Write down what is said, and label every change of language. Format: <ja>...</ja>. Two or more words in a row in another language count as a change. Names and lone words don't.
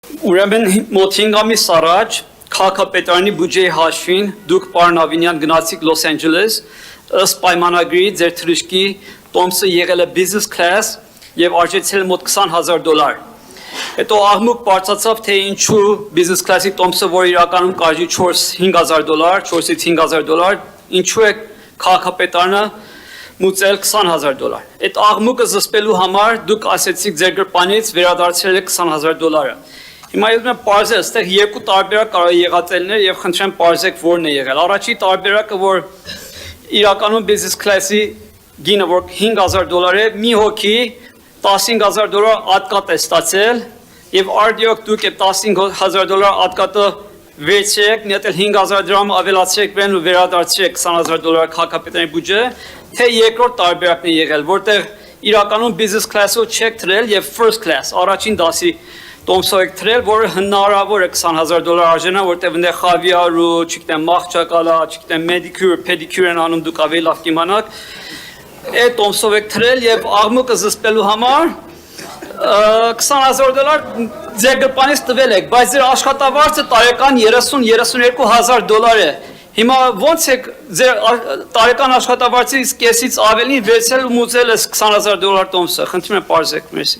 <hy>Ուրեմն մոտ 5 ամիս առաջ քաղաքապետարանի բյուջեի հաշվին դուք պարոն Ավինյան գնացիք Լոս Անջելես ըստ պայմանագրի ձեր թռիչքի տոմսը եղել է</hy> <en>business class</en> <hy>եւ արժեցել մոտ $20,000։ Հետո աղմուկ բարձրացավ թե ինչու</hy> <en>business class-</en> <hy>ի տոմսը, որ իրականում կարժի $4,000, $4-ից $5,000, ինչու է քաղաքապետարանը մուծել $20,000։ Այդ աղմուկը զսպելու համար դուք ասեցիք ձեր գրպանից վերադարձրել եք $20,000։ Հիմա ես մեն պարզել, այստեղ երկու տարբերակ կարող է եղած ելներ եւ խնդրեմ պարզեք որն է եղել։ Առաջի տարբերակը, որ իրականում</hy> <en>business class-</en> <hy>ի գինը, որ $5,000 է, մի հոգի $15,000 ատկատ է ստացել եւ արդյոք դուք այդ $15,000 ատկատը վերցրեք, մի հատ էլ $5,000 ավելացրեք վրան ու վերադարձրեք $20,000 քաղաքապետարանի բյուջե, թե երկրորդ տարբերակն է եղել, որտեղ իրականում</hy> <en>business class-</en> <hy>ով չեք թրել եւ</hy> <en>first class,</en> <hy>առաջին դասի տոմսով եք թրել, որը հնարավոր է $20,000 արժենա, որտեղ այնտեղ խավիար ու, չգիտեմ, մաղճակալա, չգիտեմ, մեդիկյուր, պեդիկյուր են անում, դուք ավելի լավ կիմանաք, այդ տոմսով եք թրել եւ աղմուկը զսպելու համար $20,000 ձեր գրպանից տվել եք, բայց ձեր աշխատավարձը տարեկան $30,000-32,000 է։ Հիմա ոնց եք ձեր տարեկան աշխատավարձից կեսից ավելին վերցել ու մուծել այս $20,000 տոմսը։ Խնդրում եմ պարզեք, մերսի։</hy>